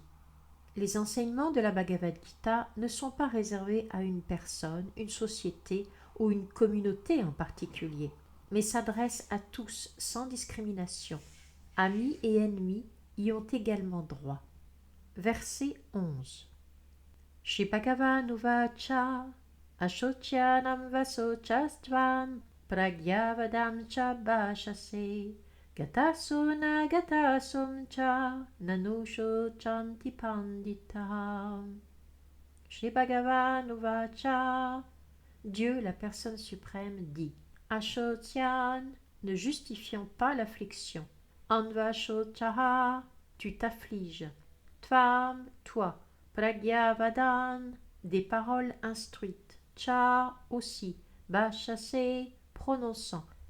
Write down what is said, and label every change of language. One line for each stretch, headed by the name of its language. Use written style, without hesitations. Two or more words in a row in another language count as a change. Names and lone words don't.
French: Les enseignements de la Bhagavad Gita ne sont pas réservés à une personne, une société ou une communauté en particulier, mais s'adressent à tous sans discrimination. Amis et ennemis y ont également droit. Verset 11.
Sanskrit: Shri Bhagavan Uvacha Ashocyanam Vasochastvam Pragyavadam Cha Bhashase Gatasuna Gatasum Cha Nanushochanti Pandita. Shri Bhagavan Uvacha,
French: Dieu, la personne suprême, dit, Ashocyan, ne justifiant pas l'affliction, Anvachochaha, tu t'affliges, Tvam, toi, Pragyavadan, des paroles instruites, Cha aussi, Bhashase, prononçant,